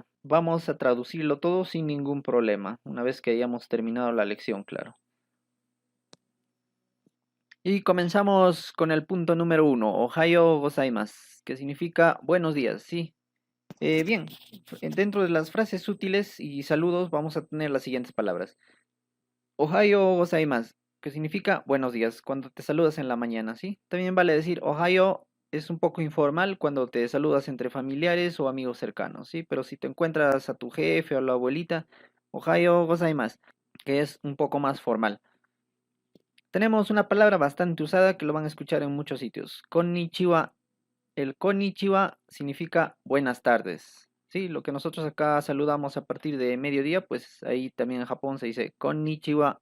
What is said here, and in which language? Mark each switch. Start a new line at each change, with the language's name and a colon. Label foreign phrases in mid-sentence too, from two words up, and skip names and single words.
Spanish: Vamos a traducirlo todo sin ningún problema, una vez que hayamos terminado la lección, claro. Y comenzamos con el punto número 1,
Japanese: おはようございます,
Spanish: que significa buenos días, sí. Bien, dentro de las frases útiles y saludos vamos a tener las siguientes palabras.
Japanese: おはようございます,
Spanish: que significa buenos días, cuando te saludas en la mañana, ¿sí? También vale decir Ohayo es un poco informal cuando te saludas entre familiares o amigos cercanos, ¿sí? Pero si te encuentras a tu jefe o a la abuelita,
Japanese: おはようございます,
Spanish: que es un poco más formal. Tenemos una palabra bastante usada que lo van a escuchar en muchos sitios. Konnichiwa. El konnichiwa significa buenas tardes. Sí, lo que nosotros acá saludamos a partir de mediodía, pues ahí también en Japón se dice konnichiwa.